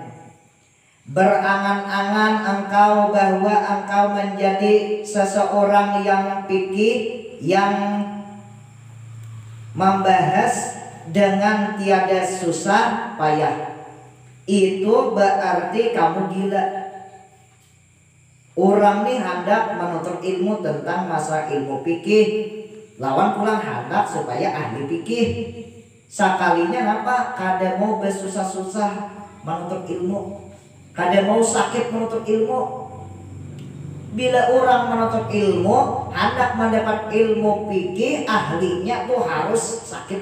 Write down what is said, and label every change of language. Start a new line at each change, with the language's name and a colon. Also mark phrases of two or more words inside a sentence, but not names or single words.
Indonesian: Berangan-angan engkau bahwa engkau menjadi seseorang yang fikih, yang membahas dengan tiada susah payah. Itu berarti kamu gila.
Banjar: Orang nih hendak menuntut ilmu tentang masalah ilmu fikih, lawan pulang hendak supaya ahli fikih. Sekalinya apa? Kada mau bersusah-susah menuntut ilmu. Kada mau sakit menuntut ilmu. Bila orang menuntut ilmu, hendak mendapat ilmu fikih, ahlinya tuh harus sakit.